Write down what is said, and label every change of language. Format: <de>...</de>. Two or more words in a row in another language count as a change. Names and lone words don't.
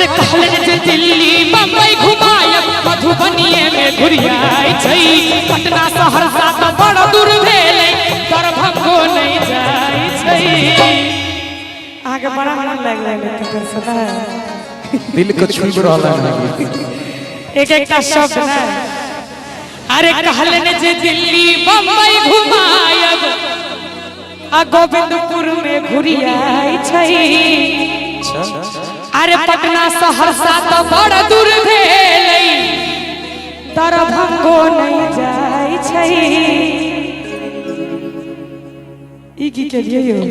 <mai>कहलन जे दिल्ली बम्बई घुमायब मधुबनिए में घुरियाई छै पटना सहरसा तो बड़ दूर भेलै दरभंगो नहीं जाई छै आगे बड़ा मन लाग रहल तकर सदा दिल को छू रहल है एक एकटा शब्द है अरे कहलन जे दिल्ली बम्बई घुमायब आ गोविंदपुर में घुरियाई छै अरे पटना सहरसा तो बड़ दूर भेलै दरभंगो नहीं जाई छै ई की के लिए यो</mai>